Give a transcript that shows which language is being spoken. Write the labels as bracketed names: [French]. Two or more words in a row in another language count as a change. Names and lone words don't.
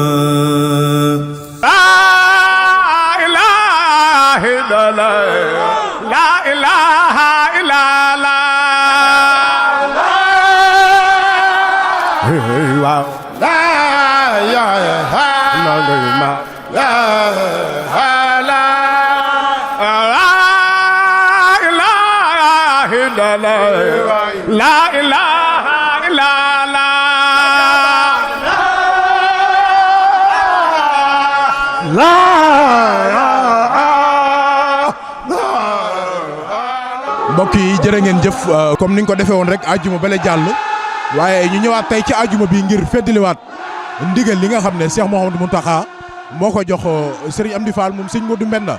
[Arabic] لا إله إلا الله لا إله إلا الله لا إله إلا الله لا إله إلا الله لا إله إلا [Wolof] mbokk yi jërë ngeen jëf comme ni ñu ko defee woon rek àjjuma bale jàll waaye ñu ñëwaat tey ci àjjuma bi ngir feddaliwaat ndigal li nga xam ne Cheikh Mouhamadou Mountakha moo ko jox Serigne Amdi Fall moom Serigne Modou Mbenda.